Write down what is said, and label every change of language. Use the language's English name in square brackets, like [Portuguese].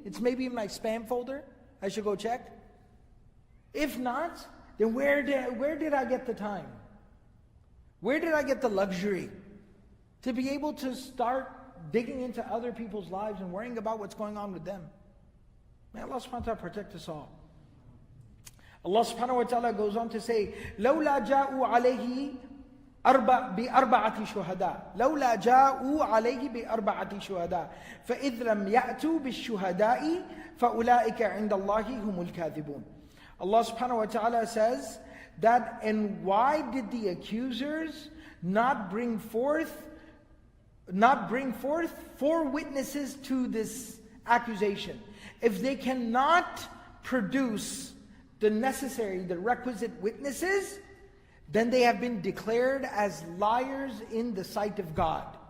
[English] It's maybe in my spam folder. I should go check. If not, then where did I get the time? Where did I get the luxury to be able to start digging into other people's lives and worrying about what's going on with them? May Allah subhanahu wa ta'ala protect us all. Allah subhanahu wa ta'ala goes on to say, [Arabic] لَوْلَا جَاءُوا عَلَيْهِ بِأَرْبَعَةِ شُهَدَاء لَوْلَا جَاءُوا عَلَيْهِ بِأَرْبَعَةِ شُهَدَاء فَإِذْ لَمْ يَأْتُوا بِالشُّهَدَاءِ فَأُولَٰئِكَ عِنْدَ اللَّهِ هُمُ الْكَاذِبُونَ. [English] Allah subhanahu wa ta'ala says that, and why did the accusers not bring forth 4 witnesses to this accusation? If they cannot produce the requisite witnesses, then they have been declared as liars in the sight of God.